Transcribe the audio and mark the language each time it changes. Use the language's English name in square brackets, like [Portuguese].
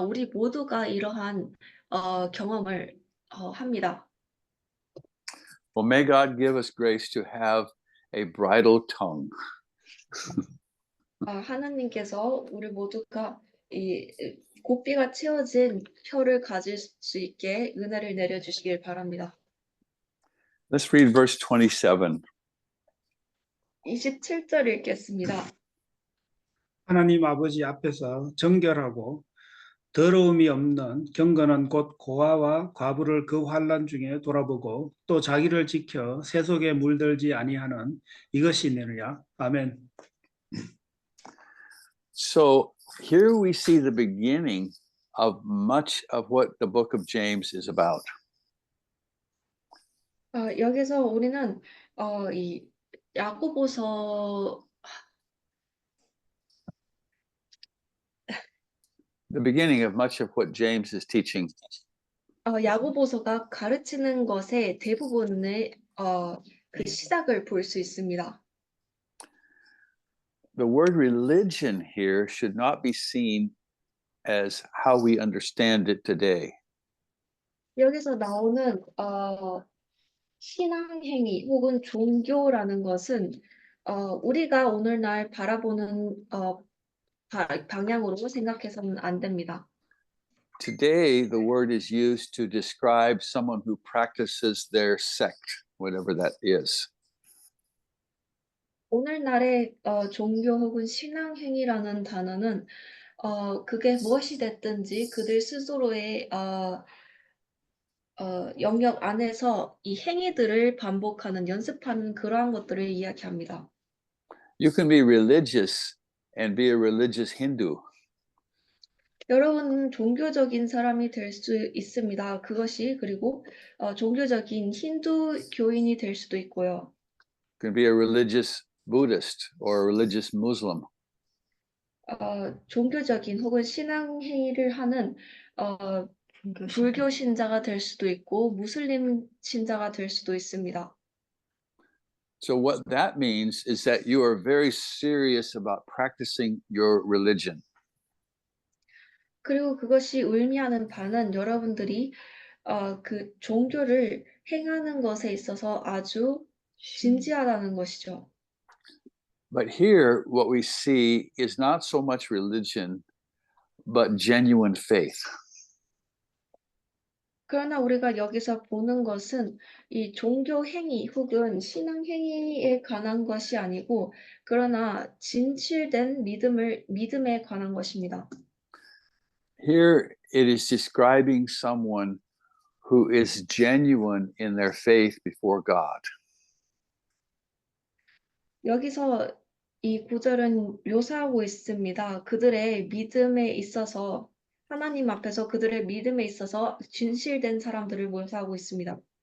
[Korean] 우리 모두가 이러한 경험을 합니다. [English] Well, may God give us grace to have a bridle tongue. [Korean] 하나님께서 우리 모두가 이 고삐가 채워진 혀를 가질 수 있게 은혜를 내려주시길 바랍니다. [English] Let's read verse 27. [Korean] 27절 읽겠습니다. 하나님 아버지 앞에서 정결하고 더러움이 없는 경건은 곧 고아와 과부를 그 환난 중에 돌아보고 또 자기를 지켜 세속에 물들지 아니하는 이것이니라. 아멘. [English] So here we see the beginning of much of what the book of James is about. [Korean] 여기서 우리는 이 야고보서 [English] The beginning of much of what James is teaching. [Korean] 야고보서가 가르치는 것의 대부분의 그 시작을 볼 수 있습니다. [English] The word religion here should not be seen as how we understand it today. [Korean] 여기서 나오는 신앙행위 혹은 종교라는 것은 우리가 오늘날 바라보는 방향으로 생각해서는 안 됩니다. [English] Today, the word is used to describe someone who practices their sect, whatever that is. [Korean] 오늘날의 종교 혹은 신앙행위라는 단어는 그게 무엇이 됐든지 그들 스스로의 영역 안에서 이 행위들을 반복하는 연습하는 그러한 것들을 이야기합니다. [English] You can be religious and be a religious Hindu. [Korean] 여러분은 종교적인 사람이 될 수 있습니다. 그것이 그리고 종교적인 힌두교인이 될 수도 있고요. [English] You can be a religious Buddhist or a religious Muslim. [Korean] 종교적인 혹은 신앙 행위를 하는 불교 신자가 될 수도 있고 무슬림 신자가 될 수도 있습니다. [English] So what that means is that you are very serious about practicing your religion. [Korean] 그리고 그것이 의미하는 바는 여러분들이 그 종교를 행하는 것에 있어서 아주 진지하다는 것이죠. [English] But here, what we see is not so much religion, but genuine faith. [Korean] 그러나 우리가 여기서 보는 것은 이 종교 행위 혹은 신앙 행위에 관한 것이 아니고 그러나 진실된 믿음에 관한 것입니다. [English] Here it is describing someone who is genuine in their faith before God. [Korean] 여기서 이 구절은 묘사하고 있습니다. 그들의 믿음에 있어서 하나님 앞에서 그들의 믿음에 있어서 진실된 사람들을 묘사하고 있습니다.